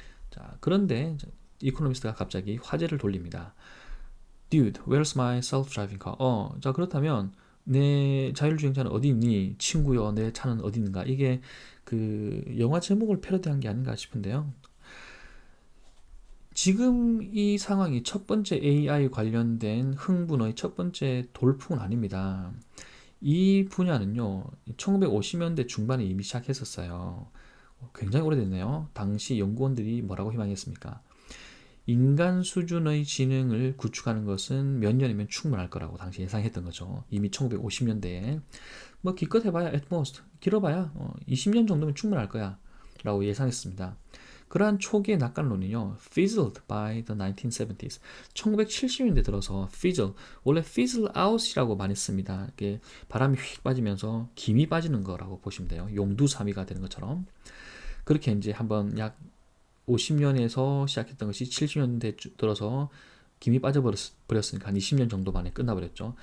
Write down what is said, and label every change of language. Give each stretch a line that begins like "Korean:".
Korean: 자, 그런데 이코노미스트가 갑자기 화제를 돌립니다.
English: Dude, where's my self-driving car?
Korean: 자, 그렇다면 내 자율주행차는 어디 있니? 친구여, 내 차는 어디 있는가? 이게 그 영화 제목을 패러디한 게 아닌가 싶은데요. 지금 이 상황이 첫 번째 AI 관련된 흥분의 첫 번째 돌풍은 아닙니다. 이 분야는요, 1950년대 중반에 이미 시작했었어요. 굉장히 오래됐네요. 당시 연구원들이 뭐라고 희망했습니까? 인간 수준의 지능을 구축하는 것은 몇 년이면 충분할 거라고 당시 예상했던 거죠. 이미 1950년대에 뭐 기껏 해봐야 at most 길어봐야 20년 정도면 충분할 거야 라고 예상했습니다. 그러한 초기의 낙관론이요,
English: fizzled by the 1970s.
Korean: 1970년대 들어서 fizzle, 원래 fizzle out이라고 많이 씁니다. 이게 바람이 휙 빠지면서 김이 빠지는 거라고 보시면 돼요. 용두사미가 되는 것처럼. 그렇게 이제 한번 약 50년에서 시작했던 것이 70년대 들어서 김이 빠져버렸으니까 한 20년 정도 만에 끝나버렸죠.